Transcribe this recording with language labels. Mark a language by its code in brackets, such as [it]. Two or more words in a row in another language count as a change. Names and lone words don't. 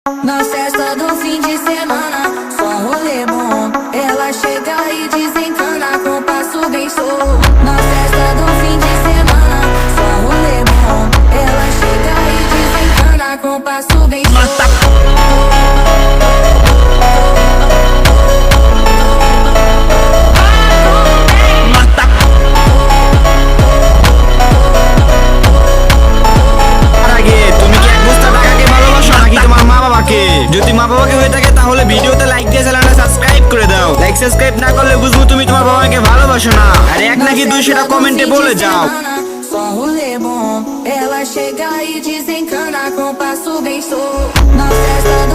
[pt] Na festa do fim de semana, só rolê bom. Ela chega e desencana com passo bem solto. Na festa do fim de semana, só rolê bom. Ela chega e desencana com passo bem solto. [bn] যদি মা বাবাকে হয়ে থাকে তাহলে ভিডিওতে লাইক দিয়ে চ্যানেলটা সাবস্ক্রাইব করে দাও। লাইক সাবস্ক্রাইব না করলে বুঝবো তুমি তোমার বাবাকে ভালোবাসো না। আর এক নাকি দুই সেটা কমেন্টে বলে যাও। [pt] Só rolê bom, ela chega e desencana com passo bem solto. Na festa